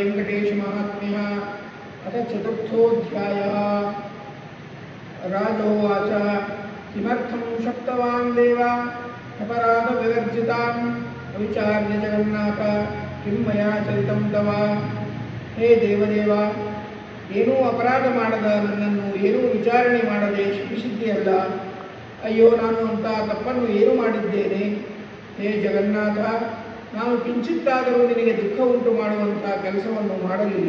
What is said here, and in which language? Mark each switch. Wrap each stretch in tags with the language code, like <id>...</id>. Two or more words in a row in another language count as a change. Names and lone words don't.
<sa>वेङ्कटेशमाहात्म्यः अथ चतुर्थोऽध्यायः। राजोवाच किमर्थं शक्तवान् देव अपराधविवर्जिताम् अविचार्य जगन्नाथ किं मया चरितं तव।</sa> <kn>ಹೇ ದೇವದೇವ, ಏನೂ ಅಪರಾಧ ಮಾಡದ ನನ್ನನ್ನು ಏನೂ ವಿಚಾರಣೆ ಮಾಡದೆ ಶಿಕ್ಷಿಸಿದ್ದೀಯಲ್ಲ. ಅಯ್ಯೋ, ನಾನು ಅಂತ ತಪ್ಪನ್ನು ಏನು ಮಾಡಿದ್ದೇನೆ? ಹೇ ಜಗನ್ನಾಥ, ನಾನು ಕಿಂಚಿತ್ತಾದರೂ ನಿನಗೆ ದುಃಖ ಉಂಟು ಮಾಡುವಂಥ ಕೆಲಸವನ್ನು ಮಾಡಲಿಲ್ಲ.</kn>